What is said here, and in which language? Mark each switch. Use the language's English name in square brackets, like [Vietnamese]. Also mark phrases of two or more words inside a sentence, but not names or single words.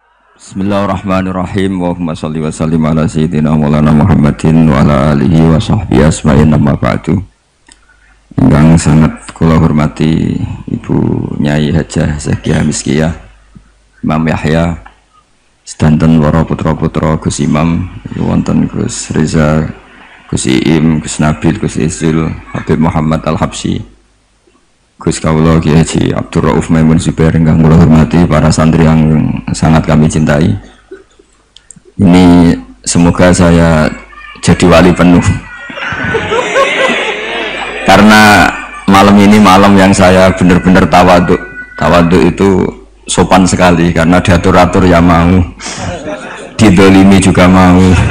[Arabic] بسم الله الرحمن الرحيم. اللهم صل وسلم على سيدنا مولانا محمد وعلى آله وصحبه أجمعين أما بعد. [Javanese] Ingkang sangat kula hormati Ibu Nyai Hajah Zakiah Miskiyah, Imam Yahya, sedanten para putra-putra Gus Imam, wonten Gus Reza, Gus Iim, Gus Nabil, Gus Izul, Habib Muhammad Al-Habsyi, Gus Kawula Kiai Haji Abdul Rauf Maimun Zubair, ingkang kula hormati, [Indonesian] para santri yang sangat kami cintai. Ini semoga saya jadi wali penuh. Karena malam ini malam yang saya benar-benar tawaduk. Tawaduk itu sopan sekali karena diatur-atur ya mau, didolimi juga mau.